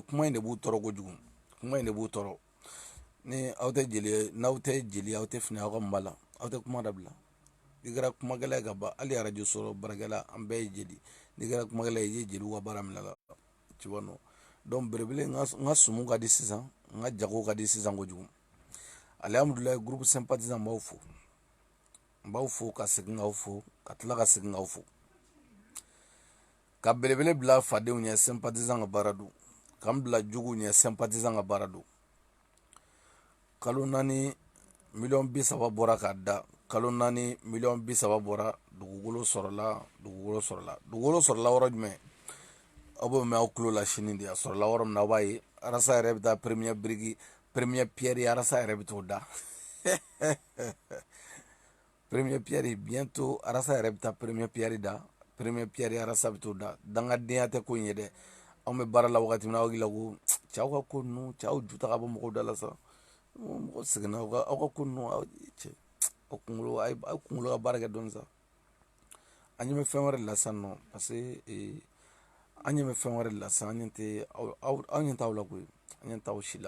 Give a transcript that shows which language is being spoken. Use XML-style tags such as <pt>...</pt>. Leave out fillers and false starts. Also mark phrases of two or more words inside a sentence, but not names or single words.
<bm>Kuma in de b'u tɔɔrɔ kojugu, kuma in de b'u tɔɔrɔ. Ni aw tɛ jeli ye, n'aw tɛ jeli ye, aw tɛ finɛ aw ka mba la, aw tɛ kuma dabila. I kɛra kumakɛla ye ka ban, hali radio sɔrɔ barakɛla an bɛɛ ye jeli, n'i kɛra kumakɛla ye i ye jeliw ka baara minɛ la,</bm> <fr>tu vois non.</fr> <bm>Donc belebele n ka sumu ka di sisan, n ka jago ka di sisan kojugu. Alhamdulilayi</bm> <fr>groupe sympathisant</fr> <bm>n b'aw fo ka segin k'aw fo, ka tila ka segin k'aw fo. Ka belebele bila fadenw ɲɛ sympathisant ka baara don, k'an bila juguw ɲɛ sympathisant ka baara don. Kalo 4 miliyɔn 30 bɔra k'a da, kalo 4 miliyɔn 30 bɔra, dugukolo sɔrɔla yɔrɔ jumɛn? Aw b'o mɛn aw tulo la sini de, a sɔrɔla yɔrɔ min na aw b'a ye, Arasa yɛrɛ bɛ taa</bm> <fr>première pierre</fr> <bm>ye, Arasa yɛrɛ bɛ t'o da.</bm> <fr>Première pierre bientôt</fr> <bm>Arasa yɛrɛ bɛ taa</bm> <fr>première pierre</fr> <bm>da,</bm> <fr>première pierre</fr> <bm>Arasa bɛ t'o da. Dangadenya tɛ ko in ye dɛ. Anw bɛ baara la wagati min na aw hakili la ko cɛw ka ko ninnu, cɛw ju ta ka bɔ mɔgɔw da la sa. Mɔgɔ seginna aw ka ko ninnu, aw kunkolo ka baara kɛ dɔɔni sa. An ɲɛ bɛ fɛn wɛrɛ de la sisan nɔ,</bm> <fr>parce que</fr> <bm>an ɲɛ bɛ fɛn wɛrɛ de la sisan, an ɲɛ tɛ aw la koyi, an ɲɛ tɛ aw si la.</bm>